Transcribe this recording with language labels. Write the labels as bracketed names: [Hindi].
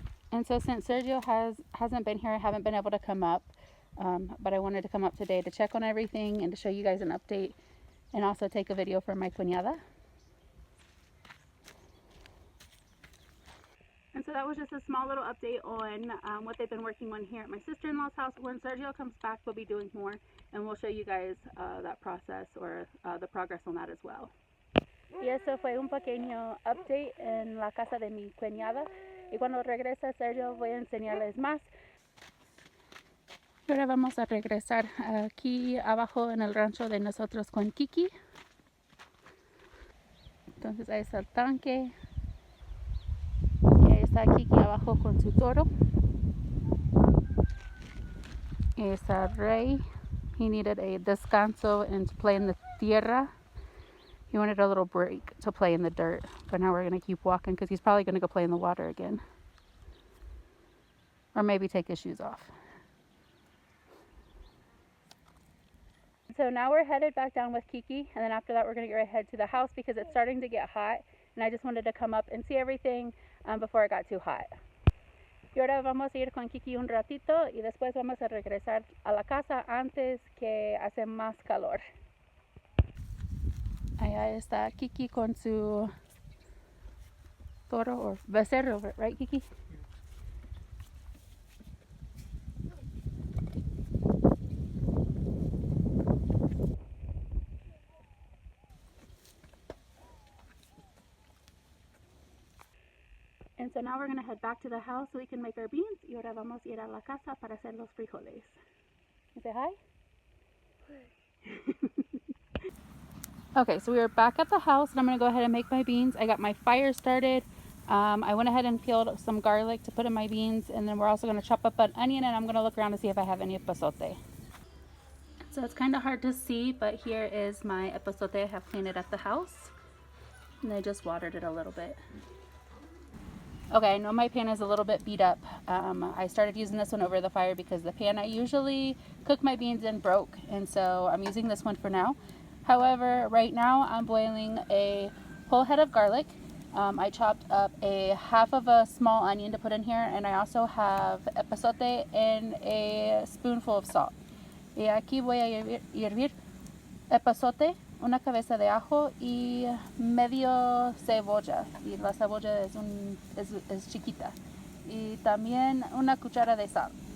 [English] And so since Sergio hasn't been here, I haven't been able to come up, but I wanted to come up today to check on everything and to show you guys an update and also take a video for my cuñada. And so that was just a small little update on what they've been working on here at my sister-in-law's house. When Sergio comes back, we'll be doing more and we'll show you guys that process or the progress on that as well. [Spanish] Y eso fue un pequeño update en la casa de mi cuñada. Y cuando regrese Sergio voy a enseñarles más. Y ahora vamos a regresar aquí abajo en el rancho de nosotros con Keke. Entonces ahí está el tanque. Y ahí está Keke abajo con su toro. Y está Rey. [English] He needed a descanso and to play in the tierra. He wanted a little break to play in the dirt. But now we're going to keep walking because he's probably going to go play in the water again. Or maybe take his shoes off. So now we're headed back down with Keke. And then after that we're going to get right ahead to the house because it's starting to get hot. And I just wanted to come up and see everything before it got too hot. [Spanish] Y ahora vamos a ir con Keke un ratito y después vamos a regresar a la casa antes que hace más calor. Allá está Keke con su toro or becerro, right, Keke? [English] And so now we're going to head back to the house so we can make our beans. [Spanish] Y ahora vamos a ir a la casa para hacer los frijoles. [English] You say hi? Okay, so we are back at the house and I'm going to go ahead and make my beans. I got my fire started. I went ahead and peeled some garlic to put in my beans, and then we're also going to chop up an onion, and I'm going to look around to see if I have any epazote. So it's kind of hard to see, but here is my epazote. I have cleaned it at the house, and I just watered it a little bit. Okay, I know my pan is a little bit beat up. I started using this one over the fire because the pan I usually cook my beans in broke, and so I'm using this one for now. However, right now I'm boiling a whole head of garlic. I chopped up a half of a small onion to put in here, and I also have epazote and a spoonful of salt. [Spanish] Y aquí voy a hervir epazote, una cabeza de ajo y medio cebolla. Y la cebolla es chiquita. Y también una cuchara de sal.